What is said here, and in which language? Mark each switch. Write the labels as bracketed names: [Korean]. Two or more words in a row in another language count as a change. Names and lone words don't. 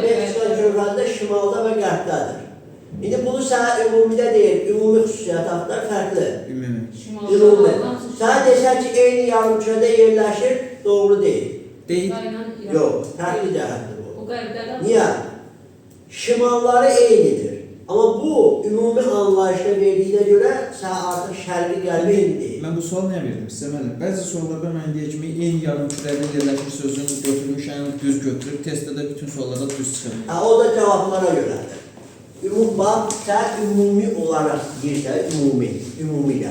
[Azerbaijani] Meksika körfəzi də şimalda və qərbdədir. İndi bunu sənə ümumidə deyil, ümumi xüsusiyyət axtar fərqli. Ümumi. Sənə desək ki, eyni yarımkürədə yerləşir, doğru deyil. Deyil. Yox, fərqli cəhətdir bu. O qərbdə Niyə? Şimalları eynidir. [Turkish] Ama bu ümumi anlayışla verdiğine göre sen artık [Azerbaijani] şərqi qərbi indi. Mən bu sual niyə verdim sizə müəllim? Bəzi suallarda mən deyə kimi eyni yarımkürəli yerləşmiş sözünü götürmüşəm, düz götürüb, testdə də bütün suallarda düz çıxır. [Turkish] O da cevaplara göredir. Bak sen ümumi olarak [Azerbaijani] deyirsən, ümumilə.